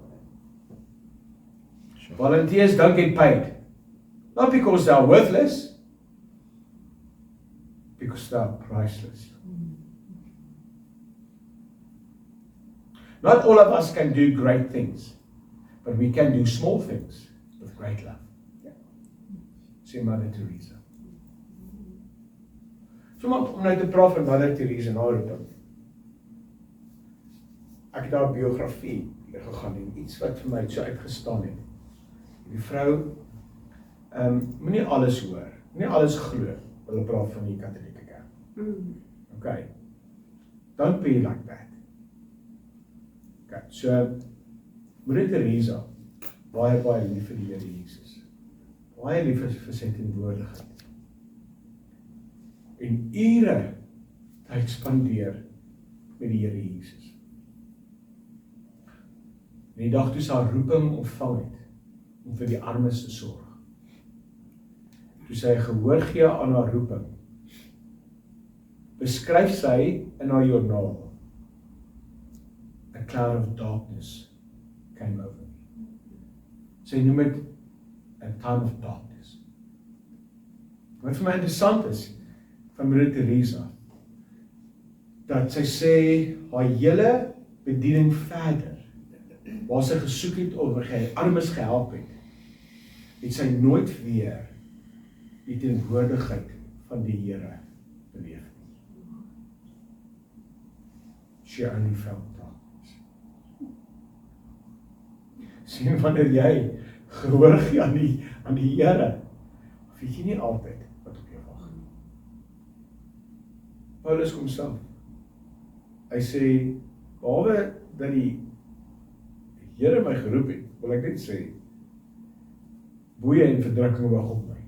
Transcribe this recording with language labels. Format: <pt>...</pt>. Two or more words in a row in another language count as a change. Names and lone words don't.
<en>Volunteers don't get paid. Not because they are worthless, because they are priceless. Not all of us can do great things, but we can do small things with great love.</en> <af>Sê Mother Teresa. So om nou te praat van Mother Teresa en haar roeping. Ek het daar biografie gegaan en iets wat vir my so uitgestaan het. Die vrou, moenie alles hoor, moenie alles glo, hulle praat van die Katolieke kerk.</af> <en>Okay, don't be like that. Okay, so,</en> <af>Moeder Teresa, baie lief vir die Here Jesus, baie lief vir sy teenwoordigheid, en ure tyd spandeer met die Here Jesus. En die dag toe sy haar roeping ontvang het, om vir die armes te sorg, toe sy gehoor gee aan haar roeping, beskryf sy in haar joernaal,</af> <en>a cloud of darkness came over me.</en> <af>Sy noem het</af> <en>a time of darkness.</en> <af>Wat vir my interessant is, van Moeder Teresa, dat sy sê, haar hele bediening verder, waar sy gesoek het of armes gehelp het sy nooit weer die teenwoordigheid van die Here beleef.</af> <en>She only felt darkness.</en> <af>Sien, wanneer jy gehoor gee aan die Here, weet jy nie altyd wat op jou wag. Paulus kom self. Hy sê, behalwe dat die Here my geroep het, wil ek net sê, boeie en verdrukking wag op my.</af>